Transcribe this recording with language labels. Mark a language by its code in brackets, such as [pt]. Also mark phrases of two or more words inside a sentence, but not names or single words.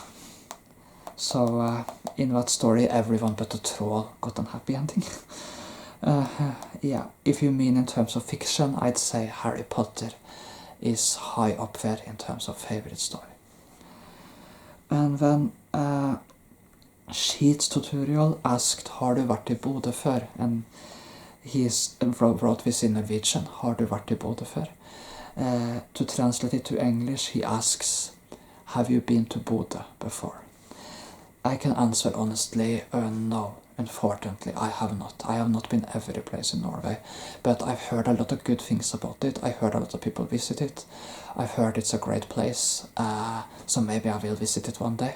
[en] So in that story, everyone but the troll got a happy ending. Yeah, if you mean in terms of fiction, I'd say Harry Potter is high up there in terms of favorite story. And then Sheets Tutorial asked, [no] har du vært i Bodø før? [en] And wrote this in Norwegian. [no] Har du vært I Bodø før? [en] To translate it to English, he asks, have you been to Bodø before? I can answer honestly, no. Unfortunately, I have not. I have not been every place in Norway, but I've heard a lot of good things about it. I heard a lot of people visit it. I've heard it's a great place, so maybe I will visit it one day.